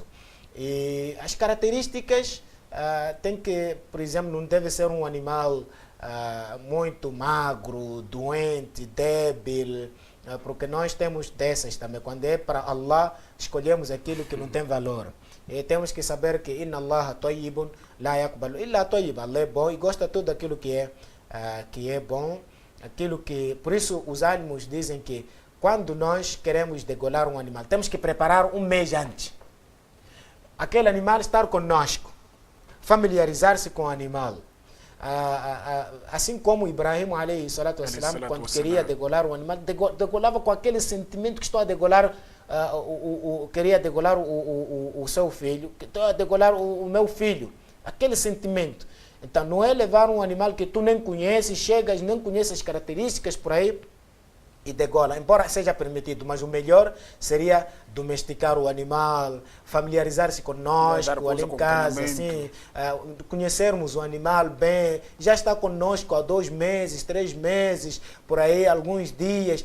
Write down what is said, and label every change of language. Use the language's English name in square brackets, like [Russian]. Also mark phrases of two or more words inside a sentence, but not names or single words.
[Portuguese] E as características tem que, por exemplo, não deve ser um animal muito magro, doente, débil, porque nós temos dessas também. Quando é para Allah, escolhemos aquilo que não tem valor. E temos que saber que [Arabic] إن الله طيب لا يقبل إلا طيب. [Portuguese] Allah é bom e gosta de tudo aquilo que é bom. Aquilo que, por isso os ânimos dizem que quando nós queremos degolar um animal, temos que preparar um mês antes. Aquele animal estar conosco, familiarizar-se com o animal. Assim como Ibrahim [Arabic] عليه الصلاة والسلام, [Portuguese] quando queria degolar um animal, degolava com aquele sentimento que estou a degolar, queria degolar o seu filho, que estou a degolar o meu filho, aquele sentimento. Então não é levar um animal que tu nem conheces, chegas, nem conheces as características por aí e degola, embora seja permitido, mas o melhor seria domesticar o animal, familiarizar-se conosco ali em casa, assim, conhecermos o animal bem, já está conosco há 2 meses, 3 meses, por aí, alguns dias.